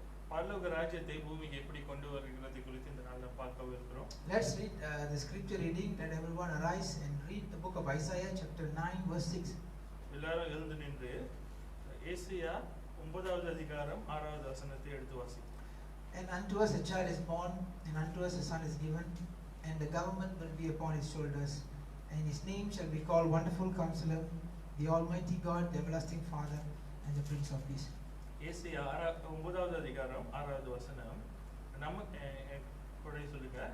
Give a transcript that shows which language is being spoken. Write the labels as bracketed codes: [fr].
[ta] பரலோக ராஜ்யத்தை பூமிக்கு எப்படி கொண்டு வருகிறது குறித்து இந்த நாளில் பார்க்க இருக்கிறோம். [en] Let's read the scripture reading. Let everyone arise and read the book of Isaiah chapter 9 verse 6. [ta] எல்லாரும் எழுந்து நின்று ஏசாயா 9வது அதிகாரம் 6வது வசனத்தை எடுத்து வாசிப்போம். [en] And unto us a child is born, and unto us a son is given, and the government will be upon his shoulders, and his name shall be called Wonderful Counselor, the Almighty God, the Everlasting Father, and the Prince of Peace. [ta] ஏசாயா 9வது அதிகாரம் 6வது வசனம் நமக்கு கூட சொல்லுங்க.